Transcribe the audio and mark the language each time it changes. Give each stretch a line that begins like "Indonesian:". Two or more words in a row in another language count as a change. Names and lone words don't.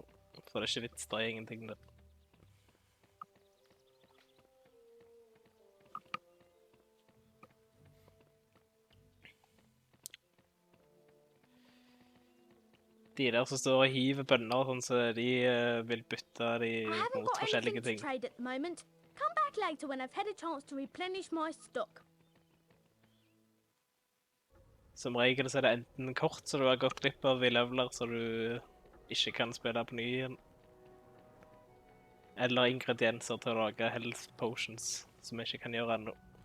Norwegian: For det er ikke vits, det er ingenting der. De der som står og hiver bønner, sånn, så de vil bytte de mot forskjellige ting.
English: Trade at the moment. Come back later when I've had a chance to replenish my stock.
Norwegian: Som regel så er det enten kort så du har gått glipp av i leveler så du ikke kan spille på ny igjen. Eller ingredienser til å lage
English: health potions,
Norwegian: som jeg ikke kan gjøre ennå.